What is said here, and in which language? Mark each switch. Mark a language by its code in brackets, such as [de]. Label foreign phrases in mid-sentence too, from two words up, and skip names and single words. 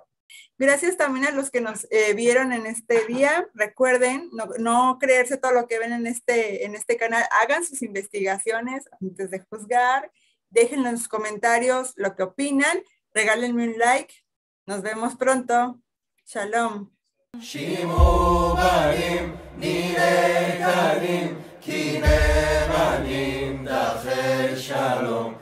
[es] Gracias también a los que nos vieron en este día. Recuerden no creerse todo lo que ven en este canal. Hagan sus investigaciones antes de juzgar. Déjenlo en sus comentarios lo que opinan. Regálenme un like. Nos vemos pronto. Shalom. [he] שימו בנים, נראה גנים, כי נאמנים דרכי שלום.